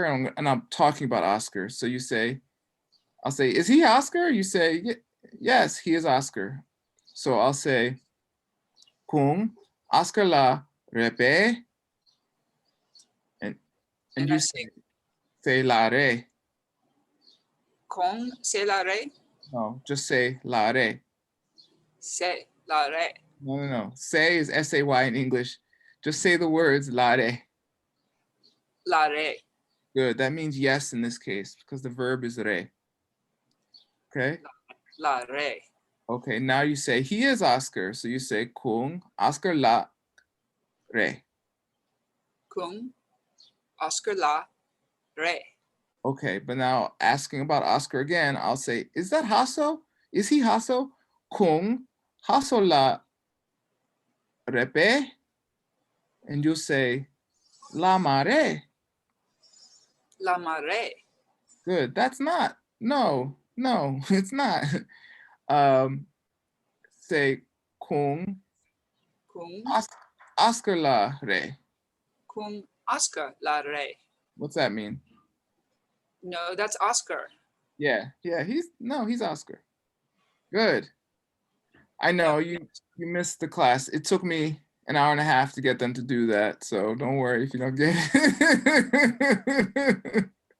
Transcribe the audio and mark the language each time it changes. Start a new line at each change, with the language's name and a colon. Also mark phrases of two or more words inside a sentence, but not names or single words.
English: And I'm talking about Oscar. So you say, I'll say, is he Oscar? You say, yes, he is Oscar. So I'll say,
Tibetan: Kung Oscar la repe,
English: and And you I say, say,
Tibetan: la re. con se la re,
English: No, just say
Tibetan: la re. se la re,
English: No. Say is S-A-Y in English. Just say the words
Tibetan: la re. la re,
English: Good. That means yes in this case because the verb is re. Okay.
Tibetan: la re,
English: Okay. Now you say he is Oscar. So you say
Tibetan: kung Oscar la re. kung Oscar la re.
English: Okay. But now asking about Oscar again, I'll say, is that Hasso? Is he Hasso?
Tibetan: Kung Hasso la repe.
English: And you'll say
Tibetan: la mare. La mare.
English: Good. That's not. No, it's not. Say kung
Tibetan: Kung, Oscar la re. kung Oscar la re.
English: What's that mean? No, that's Oscar. Yeah, he's Oscar. Good. I know you missed the class. It took me an hour and a half to get them to do that, so don't worry if you don't get it.